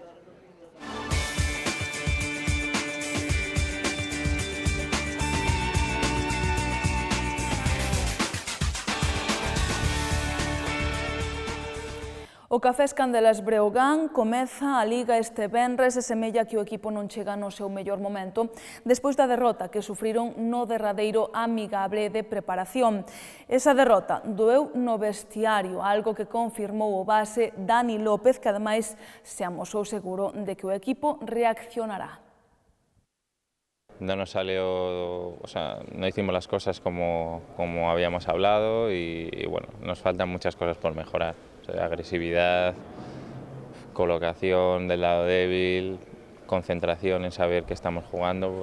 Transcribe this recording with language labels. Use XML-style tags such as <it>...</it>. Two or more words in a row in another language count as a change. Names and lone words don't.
<gl>O Cafés Candelas Breogán comeza a Liga este venres e semella que o equipo non chega no seu mellor momento despois da derrota que sufriron no derradeiro amigable de preparación. Esa derrota doeu no vestiario, algo que confirmou o base Dani López, que ademais se amosou seguro de que o equipo reaccionará.</gl> <es>No nos salió, no hicimos las cosas como habíamos hablado y bueno, nos faltan muchas cosas por mejorar. Agresividad, colocación del lado débil, concentración en saber que estamos jugando.</es>